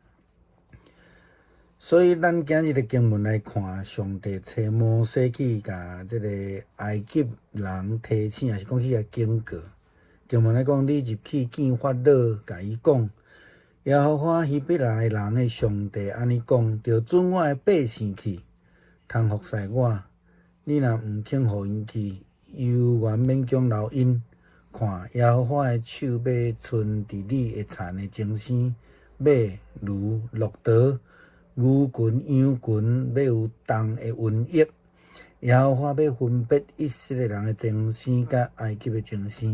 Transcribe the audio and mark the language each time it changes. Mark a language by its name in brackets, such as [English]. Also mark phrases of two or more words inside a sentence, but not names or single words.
[Min Nan Chinese] 所以咱今日的经文来看，上帝找摩西去甲即个埃及人提醒，也是讲去甲警告。经文来讲，你入去见法老，甲伊讲，耶和华希伯来人的上帝安尼讲，着准我的百姓去，通服侍我。你若毋肯互因去，犹原勉强留因。看耶和华的手要伸伫你会田的前生，马、驴、骆驼、牛群、羊群，要有重的瘟疫。耶和华要分别以色列人的前生，甲埃及的前生。